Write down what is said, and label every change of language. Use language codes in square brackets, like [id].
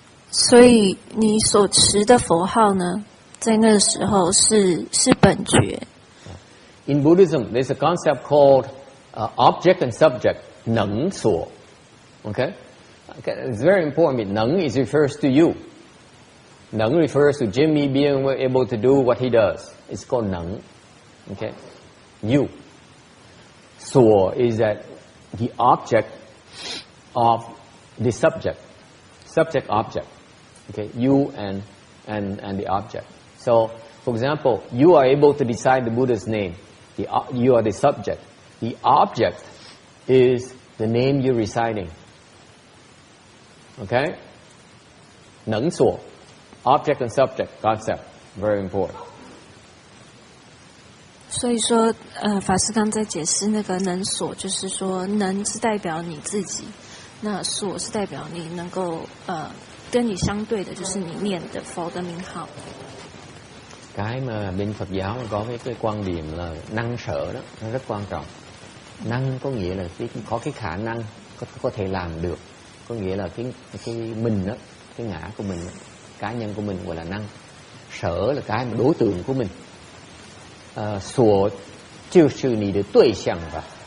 [zh] 所以你所持的佛号呢，在那个时候是本觉。 [en] In Buddhism, there's a concept called object and subject, neng suo. Okay? It's very important. Neng is refers to you. Neng refers to Jimmy being able to do what he does. It's called neng. Okay? You. Suo is that the object of the subject. Subject object. Okay? You and the object. So, for example, you are able to decide the Buddha's name. You are the subject. The object is the name you're reciting. Okay? Neng suo. Object and subject concept. Very important. [zh] 所以说，法师刚在解释那个能所，就是说能是代表你自己，那所是代表你能够跟你相对的，就是你念的佛的名号。 [vi] Cái mà bên Phật giáo có cái quan điểm là năng sở đó, nó rất quan trọng. Năng có nghĩa là có cái khả năng, có thể làm được. Có nghĩa là cái mình đó, cái ngã của mình đó, cá nhân của mình gọi là năng. Sở là cái mà đối tượng của mình. Sủa chưa sư ni de đối象吧.